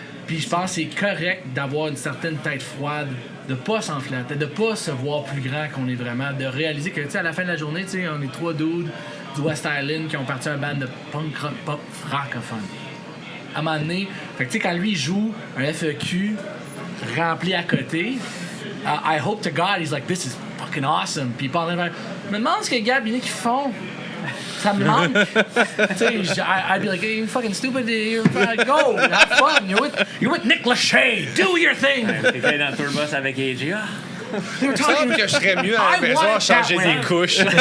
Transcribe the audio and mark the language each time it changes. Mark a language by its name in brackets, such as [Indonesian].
[French] Puis je pense que c'est correct d'avoir une certaine tête froide, de pas s'enflatter, de pas se voir plus grand qu'on est vraiment, de réaliser que, tu sais, à la fin de la journée, tu sais, on est 3 dudes du West Island qui ont parti un band de punk rock pop francophone. À un moment donné, fait que, tu sais, quand lui joue un FEQ rempli à côté, [English] I hope to God, he's like, this is fucking awesome. [French] Puis il parle de je me demande ce que Gab et Nick font. Ça me manque. Tu sais, [English] I'd be like, hey, you're fucking stupid. You're go, have fun. You're with Nick Lachey. Do your thing. [French] T'étais dans le tourbus avec AJ. Il me semble que je serais mieux à la maison à changer des couches.